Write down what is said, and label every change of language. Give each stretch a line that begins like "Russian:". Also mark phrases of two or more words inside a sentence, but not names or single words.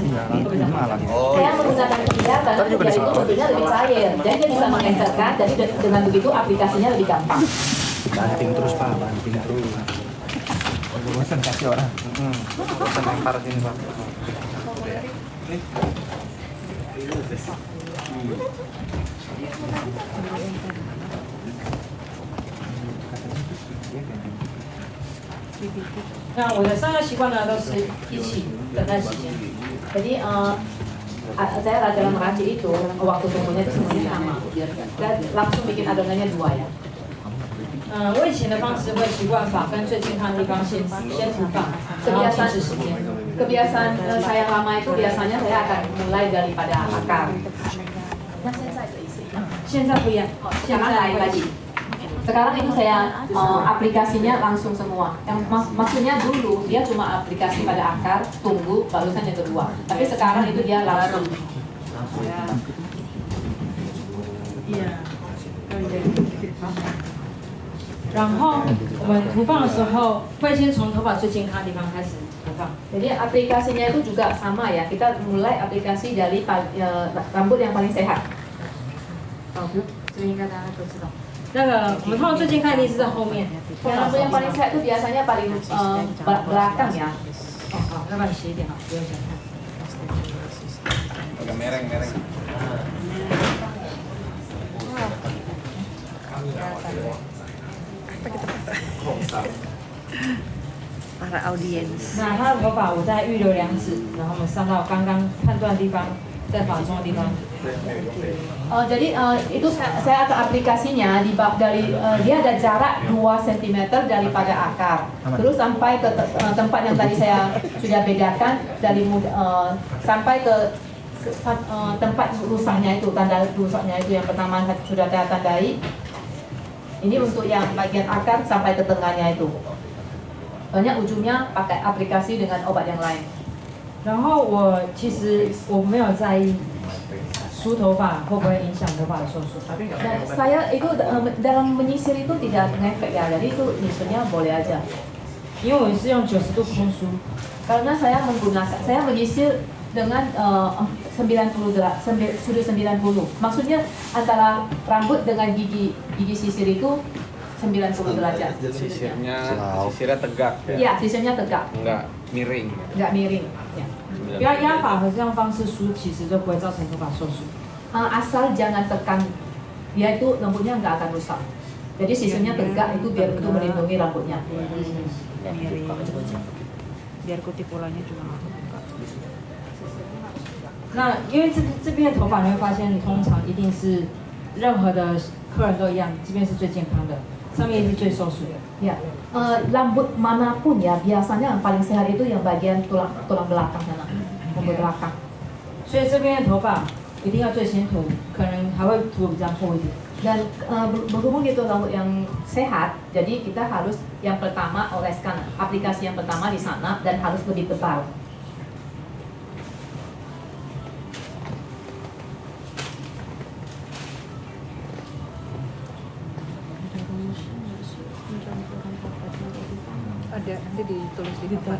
Indonesian: Saya menggunakan kegiatan jadi itu bentuknya lebih cair, jadi dia bisa mengencerkan. Jadi dengan begitu aplikasinya lebih gampang. Banting terus Pak, banting terus. Bosan kasih orang. Bosan lempar sini Pak. Nih.
Chinese: 那我的上课习惯呢，都是一起等待时间。
Indonesian: Jadi saya dalam meracik itu waktu tunggunya itu semuanya sama. Dan langsung bikin adonannya 2 ya.
Chinese: 我以前的方式会习惯把跟最健康的地方先涂放，然后停止时间。
Indonesian: Kebiasaan saya lama itu biasanya saya akan mulai daripada akar.
Chinese: 现在不一样，现
Indonesian: Sekarang
Chinese: 在
Indonesian: lain lagi. Sekarang itu saya aplikasinya langsung semua. Yang maksudnya dulu dia cuma aplikasi pada akar, tunggu, barusan yang kedua. Tapi sekarang itu dia langsung.
Chinese: 然后我们涂放的时候，会先从头发最健康的地方开始涂放。
Indonesian: Jadi aplikasinya itu juga sama ya. Kita mulai aplikasi dari rambut yang paling sehat.
Chinese: 这应该大家都知道。那个我们通常最健康一定是在后面。
Indonesian: Rambut yang paling sehat itu biasanya paling belakang ya.
Chinese: 哦好，要不然斜一点好，不用想看。
Indonesian: Agak mereng-mereng. Para audiens.
Chinese: 那他的头发我再预留2指，然后我们上到刚刚判断的地方，在发中的地方。
Indonesian: Jadi itu saya ada aplikasinya dari dia ada jarak 2 cm daripada akar. Terus sampai ke tempat yang tadi saya sudah bedakan dari sampai ke tempat rusaknya itu, tanda rusaknya itu yang pertama sudah saya tandai. Ini untuk yang bagian akar sampai ke tengahnya itu. Banyak ujungnya pakai aplikasi dengan obat yang lain.
Chinese: 然后其实我没有在意梳头发会不会影响头发的收缩。
Indonesian: Dan saya itu dalam menyisir itu tidak ngefek ya, jadi itu nyisirnya boleh aja.
Chinese: 因为我是用90度空梳，
Indonesian: Karena saya menyisir dengan 90 derajat, sudut 90. Maksudnya antara rambut dengan gigi sisir itu 90 derajat. Sisirnya tegak ya. Iya, sisirnya tegak, Enggak miring. nggak miring. Ya.
Chinese: 不要压法和这样方式梳，其实都不会造成头发受损。
Indonesian: Asal jangan tekan, dia itu rambutnya nggak akan rusak. Jadi sisirnya tegak itu biar itu melindungi rambutnya. Miring. Biar kutip polanya juga nggak terbuka.
Chinese: 那因为这边的头发你会发现，通常一定是任何的客人都一样，这边是最健康的，上面是最受损的。
Indonesian: Ya, rambut manapun ya biasanya yang paling sehat itu yang bagian tulang belakang sana, rambut belakang.
Chinese: 所以这边的头发一定要最先涂，可能还会涂比较厚一点。
Indonesian: Dan berhubung itu rambut yang sehat, jadi kita harus yang pertama oleskan aplikasi yang pertama di sana dan harus lebih tebal. Ada nanti ditulis di depan.